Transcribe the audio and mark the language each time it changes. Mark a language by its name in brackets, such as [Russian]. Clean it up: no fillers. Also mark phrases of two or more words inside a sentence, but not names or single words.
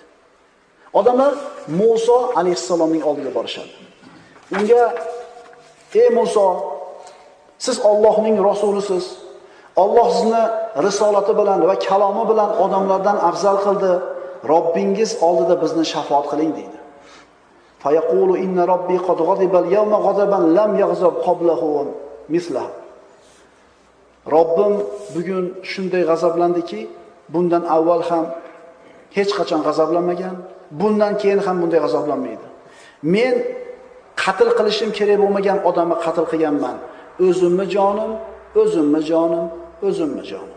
[Uzbek] Odamlar Muso alayhisalomning oldiga borishadi. Unga: "Ey Muso, siz Allohning rasulisiz. Alloh sizni risolati bilan va kalomi bilan odamlardan afzal qildi. Robbingiz oldida bizni shafoat qiling" deydi. [Arabic] فيقول إن ربي قد غضب اليوم غضبا لم يغضب قبله مثله. [Uzbek] Robbim bugun shunday g'azablandiki, bundan avval ham hech qachon g'azablanmagan, bundan keyin ham bunday g'azablanmaydi. Men qatl qilishim kerak bo'lmagan odamni qatl qilganman. O'zimni jonim, o'zimni jonim, o'zimni jonim.